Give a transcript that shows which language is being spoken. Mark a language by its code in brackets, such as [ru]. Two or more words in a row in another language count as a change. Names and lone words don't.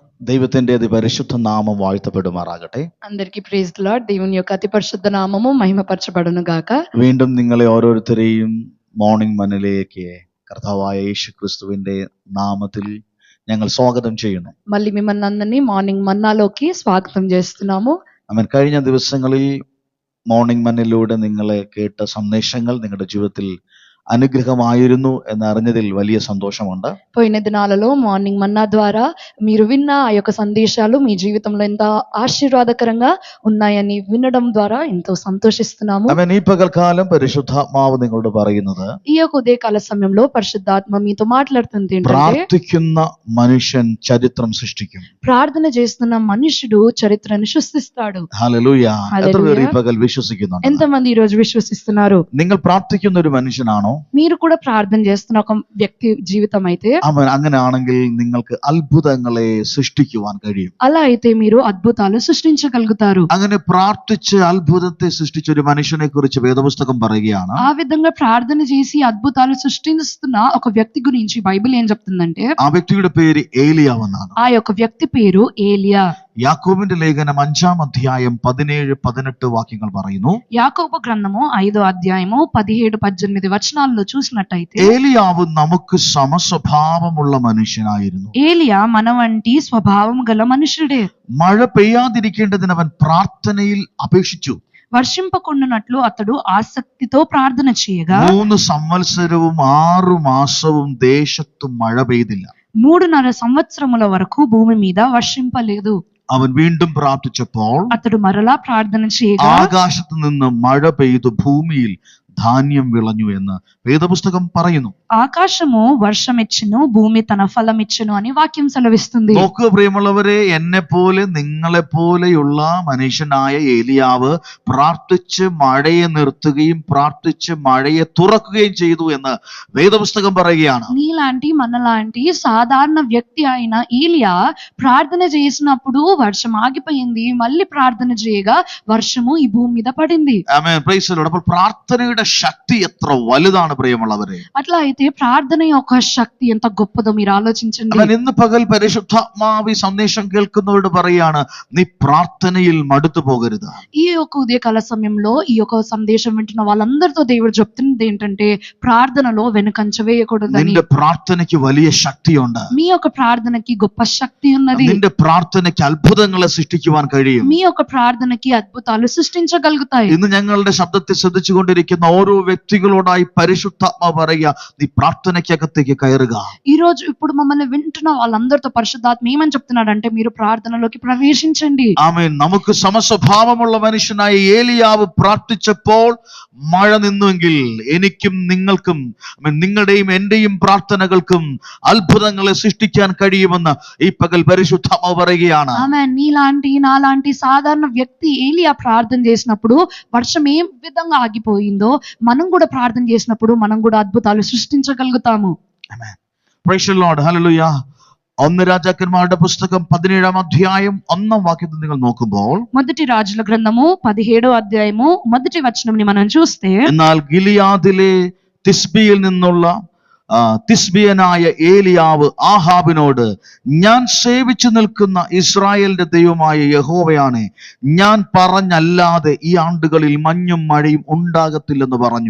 [ml] ദൈവത്തിന്റെ അതിപരിശുദ്ധ നാമം വാഴ്ത്തപ്പെടുമാറാകട്ടെ. [te] అందరికీ [en] praise the Lord. [te] దేవుని యొక్క అతి పరిశుద్ధ నామము మహిమపరచబడును గాక. [ml] വീണ്ടും നിങ്ങളെ ഓരോരുത്തരെയും മോർണിംഗ് മന്നിലേക്ക് കർത്താവായ യേശു ക്രിസ്തുവിന്റെ നാമത്തിൽ ഞങ്ങൾ സ്വാഗതം ചെയ്യുന്നു. [te] మళ్ళీ మిమ్మల్ని అందరినీ మార్నింగ్ మన్నాలోకి స్వాగతం చేస్తున్నాము. [ml] അവൻ കഴിഞ്ഞ ദിവസങ്ങളിൽ മോർണിംഗ് മന്നിലൂടെ നിങ്ങളെ കേട്ട സന്ദേശങ്ങൾ നിങ്ങളുടെ ജീവിതത്തിൽ అనుగ్రహమాയിരുന്നു എന്നറിഞ്ഞതിൽ വലിയ సంతోషముంది. [te] పోయిన దినాలలో మార్నింగ్ మన్నా ద్వారా మీరు విన్న ఆ యొక్క సందేశాలు మీ జీవితంలో ఎంత ఆశీర్వాదకరంగా ఉన్నాయని వినడం ద్వారా ఎంతో సంతోషిస్తున్నాము. [ml] അവൻ ഈ പകൽക്കാലം പരിശുദ്ധാത്മാവ് നിങ്ങളോട് പറയുന്നത്, [te] ఈ యొక్క ఉదయకాల సమయంలో పరిశుద్ధాత్మ మీతో మాట్లాడుతుంది ఏంటంటే, [ml] പ്രാർത്ഥിക്കുന്ന മനുഷ്യൻ ചരിത്രം സൃഷ്ടിക്കും. [te] ప్రార్థన చేస్తున్న మనుషుడు చరిత్రను సృష్టిస్తాడు. [ml] ഹല്ലേലൂയ. എത്ര പേർ ഈ [te] హల్లెలూయా. [ml] പകൽ വിശ്വസിക്കുന്നുണ്ട്? [te] ఎంతమంది ఈ రోజు విశ్వసిస్తున్నారు? [ml] നിങ്ങൾ പ്രാർത്ഥിക്കുന്ന ഒരു മനുഷ്യനാണോ? [te] మీరు కూడా ప్రార్థన చేస్తున్న ఒక వ్యక్తి జీవితం అయితే, [ml] അവൻ അങ്ങനെയാണെങ്കിൽ നിങ്ങൾക്ക് അത്ഭുതങ്ങളെ സൃഷ്ടിക്കുവാൻ കഴിയും. [te] అలా అయితే మీరు అద్భుతాలు సృష్టించగలుగుతారు. [ml] അങ്ങനെ പ്രാർത്ഥിച്ച് അത്ഭുതത്തെ സൃഷ്ടിച്ച ഒരു മനുഷ്യനെ കുറിച്ച് വേദപുസ്തകം പറയുകയാണ്. [te] ఆ విధంగా ప్రార్థన చేసి అద్భుతాలు సృష్టిస్తున్న ఒక వ్యక్తి గురించి బైబిల్ ఏం చెప్తుందంటే, [ml] ആ വ്യക്തിയുടെ പേര് ഏലിയാവ് എന്നാണ്. [te] ఆ యొక్క వ్యక్తి పేరు ఏలియా. [ml] യാക്കോബിന്റെ ലേഖനം 5-ാം അധ്യായം 17-18 വാക്യങ്ങൾ പറയുന്നു. [te] యాకోబు గ్రంథము 5వ అధ్యాయము 17-18 వచనాల్లో చూసినట్టయితే, [ml] ഏലിയാവ് നമുക്ക് സമസ്വഭാവമുള്ള മനുഷ്യനായിരുന്നു. [te] ఏలియా మన వంటి స్వభావం గల మనుషుడే. [ml] മഴ പെയ്യാതിരിക്കേണ്ടതിന് അവൻ പ്രാർത്ഥനയിൽ അപേക്ഷിച്ചു. [te] వర్షింపకుండునట్లు అతడు ఆసక్తితో ప్రార్థన చేయగా [ml] 3 సంవత్సరവും 6 മാസവും ദേശത്ത് മഴ പെയ്തില്ല. [te] 3.5 సంవత్సరముల వరకు భూమి మీద వర్షింపలేదు. [ml] അവൻ വീണ്ടും പ്രാർത്ഥിച്ചപ്പോൾ [te] అతడు మరలా ప్రార్థన చేయగా [ml] ആകാശത്ത് നിന്ന് മഴ പെയ്തു ഭൂമിയിൽ ധാന്യം വിളഞ്ഞു എന്ന് വേദപുസ്തകം പറയുന്നു. [te] ఆకాశము వర్షమిచ్చును, భూమి తన ఫలం ఇచ్చును అని వాక్యం సెలవిస్తుంది. [ml] നോക്കുക പ്രിയമുള്ളവരെ, എന്നെ പോലെ നിങ്ങളെ പോലെയുള്ള മനുഷ്യനായ ഏലിയാവ് പ്രാർത്ഥിച്ച് മഴയെ നിർത്തുകയും പ്രാർത്ഥിച്ച് മഴയെ തുറക്കുകയും ചെയ്തു എന്ന് വേദപുസ്തകം പറയുകയാണ്. [te] నీలాంటి మనలాంటి సాధారణ వ్యక్తి అయిన ఏలియా ప్రార్థన చేసినప్పుడు వర్షం ఆగిపోయింది, మళ్ళీ ప్రార్థన చేయగా వర్షము ఈ భూమి మీద పడింది. [en] ആമേൻ, praise the Lord. [ml] അപ്പോൾ പ്രാർത്ഥനയുടെ ശക്തി എത്ര വലുതാണ് പ്രിയമുള്ളവരെ. [te] అట్లా అయితే ప్రార్థన యొక్క శక్తి ఎంత గొప్పదో మీరు ఆలోచించండి. [ml] അവൻ ഇന്ന് പകൽ പരിശുദ്ധാത്മാവ് ഈ സന്ദേശം കേൾക്കുന്നവരോട് പറയാണ്, നീ പ്രാർത്ഥനയിൽ മടുത്തു പോകരുത്. [te] ఈ యొక్క ఉదయకాల సమయంలో ఈ యొక్క సందేశం వింటున్న వాళ్ళందరితో దేవుడు చెప్తున్నది ఏంటంటే, ప్రార్థనలో వెనుకంచ వేయకూడదని. [ml] നിന്റെ പ്രാർത്ഥനയ്ക്ക് വലിയ ശക്തിയുണ്ട്. [te] మీ యొక్క ప్రార్థనకి గొప్ప శక్తి ఉన్నది. [ml] നിന്റെ പ്രാർത്ഥനയ്ക്ക് അത്ഭുതങ്ങളെ സൃഷ്ടിക്കുവാൻ കഴിയും. [te] మీ యొక్క ప్రార్థనకి అద్భుతాలు సృష్టించగలుగుతాయి. [ml] ഇന്ന് ഞങ്ങളുടെ ശബ്ദത്തെ ശ്രദ്ധിച്ചുകൊണ്ടിരിക്കുന്ന ഓരോ വ്യക്തികളോടായി പരിശുദ്ധാത്മാവ് പറയുക, നീ പ്രാർത്ഥനയ്ക്കകത്തേക്ക് കയറുക. [te] ఈ రోజు ఇప్పుడు మమ్మల్ని వింటున్న వాళ్ళందరితో పరిశుద్ధాత్మ ఏమని చెప్తున్నాడంటే, మీరు ప్రార్థనలోకి ప్రవేశించండి. [ml] ആമേൻ. നമുക്ക് സമസ്വഭാവമുള്ള മനുഷ്യനായ ഏലിയാവ് പ്രാർത്ഥിച്ചപ്പോൾ മഴ നിന്നുവെങ്കിൽ എനിക്കും നിങ്ങൾക്കും, നിങ്ങളുടെയും എന്റെയും പ്രാർത്ഥനകൾക്കും അത്ഭുതങ്ങളെ സൃഷ്ടിക്കാൻ കഴിയുമെന്ന് ഈ പകൽ പരിശുദ്ധാത്മാവ് പറയുകയാണ്. [te] ఆమె నీలాంటి నాలాంటి సాధారణ వ్యక్తి ఏలియా ప్రార్థన చేసినప్పుడు వర్షం ఏ విధంగా ఆగిపోయిందో, మనం కూడా ప్రార్థన చేసినప్పుడు మనం కూడా అద్భుతాలు సృష్టించగలుగుతాము. [en] ആമേൻ. praise the Lord. ഹല്ലേലൂയ. [ml] 1 രാജാക്കന്മാരുടെ പുസ്തകം 17-ാം അധ്യായം 1-ാം വാക്യത്തിൽ നിങ്ങൾ നോക്കുമ്പോൾ, [te] మొదటి రాజుల గ్రంథము 17వ అధ్యాయము మొదటి వచనంని మనం చూస్తే, [ml] എന്നാൽ ഗിലിയാദിലെ തിസ്ബിയിൽ നിന്നുള്ള തിസ്ബിയനായ ഏലിയാവ് ആഹാബിനോട്, ഞാൻ സേവിച്ചു നിൽക്കുന്ന ഇസ്രായേലിന്റെ ദൈവമായ യഹോവയാണ്, ഞാൻ പറഞ്ഞല്ലാതെ ഈ ആണ്ടുകളിൽ മഞ്ഞും മഴയും ഉണ്ടാകത്തില്ലെന്ന് പറഞ്ഞു.